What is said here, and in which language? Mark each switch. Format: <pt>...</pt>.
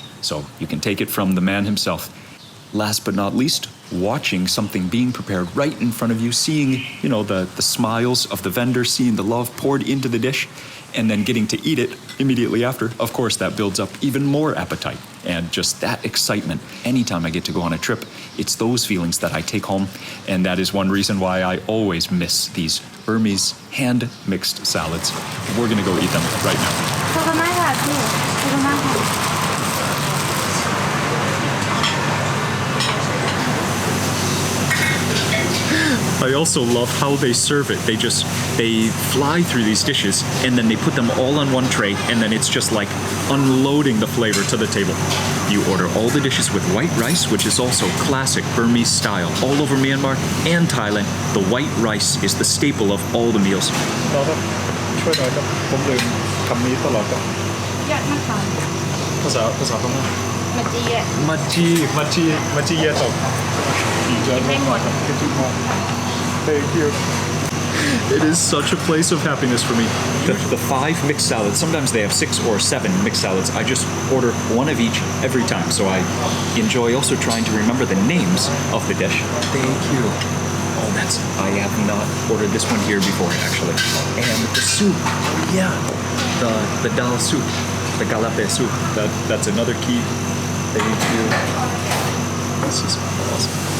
<en>So you can take it from the man himself. Last but not least, watching something being prepared right in front of you, seeing, the smiles of the vendor, seeing the love poured into the dish, and then getting to eat it immediately after. Of course, that builds up even more appetite. And just that excitement, anytime I get to go on a trip, it's those feelings that I take home. And that is one reason why I always miss these Burmese hand-mixed salads. We're gonna go eat them right now.</en> <th>ขอบคุณมากค่ะพี่ขอบคุณมากค่ะ</th> <en>I also love how they serve it. They fly through these dishes and then they put them all on one tray, and then it's just like unloading the flavor to the table. You order all the dishes with white rice, which is also classic Burmese style. All over Myanmar and Thailand, the white rice is the staple of all the meals.</en> <th>ช่วยหน่อยครับผมลืมคำนี้ตลอดครับ ยอดมากค่ะ ภาษาพม่า มาจีอ่ะ มัจจีเยตกดีใจมากครับขอบคุณมาก</th> <en>Thank you. It is such a place of happiness for me. The 5 mixed salads, sometimes they have 6 or 7 mixed salads. I just order one of each every time, so I enjoy also trying to remember the names of the dish. Thank you. Oh, I have not ordered this one here before, actually. And the soup, yeah, the dal soup, the galape soup, that's another key. Thank you. This is awesome.</en>